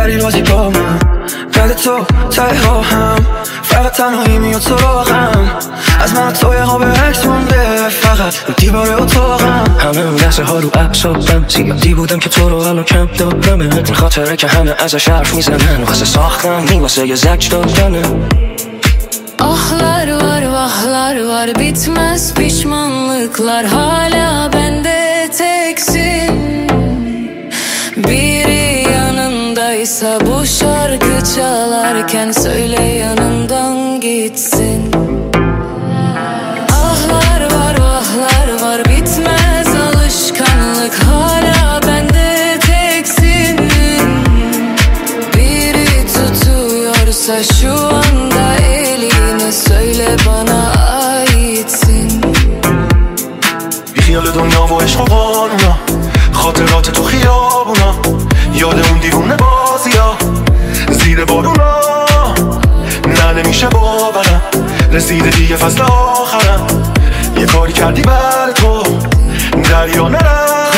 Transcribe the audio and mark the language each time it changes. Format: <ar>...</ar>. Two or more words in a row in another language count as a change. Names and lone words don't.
<fa>بازی با من، بعد تو ته راهم، فقط تنهایی میاد سراغم. از من تو یه قاب عکس مونده فقط رو دیوار اتاقم. همه اون لحظه ها رو اعصابم، زیادی بودم که تو رو الان کم دارم. این خاطره که همه ازش حرف میزنن، واسه ساختن نی واسه یه زج دادنه.</fa> <tr>Ahlar var vahlar var bitmez pişmanlıklar, hala bende teksin. Biri yanındaysa bu şarkı çalarken söyle yanından gitsin. Ahlar var vahlar var bitmez alışkanlık, hala bende teksin. Biri tutuyorsa şu anda söyle bana aitsin.</tr> <fa>بی خیال دنیا و عشق و قانونا، خاطرات تو خیابونا، یاد اون دیوونه بازیا زیر بارونا. نه نمیشه باورم رسیده دیگه فصل آخرم، یه کاری کردی برای تو دریا نرم.</fa>